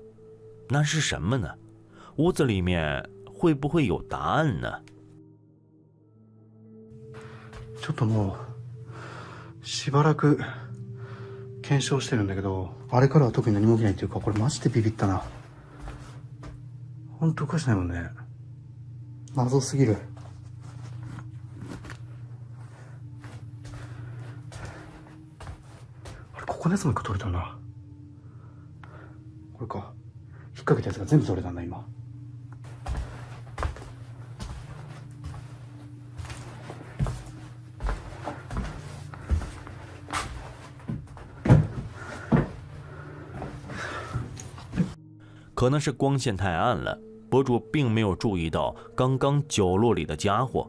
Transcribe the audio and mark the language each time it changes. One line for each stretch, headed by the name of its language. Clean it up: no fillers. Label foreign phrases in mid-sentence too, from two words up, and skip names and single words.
Chinese: 那是什么呢？屋子里面会不会有答案呢？
Japanese: ちょっともうしばらく検証してるんだけど、あれからは特に何も起きないっていうか、これマジでビビったな。本当おかしないもんね。謎すぎる。あれここのやつも一個取れたな。これか。引っ掛けたやつが全部取れたんだ今。
Chinese: 可能是光线太暗了，博主并没有注意到刚刚角落里的家伙。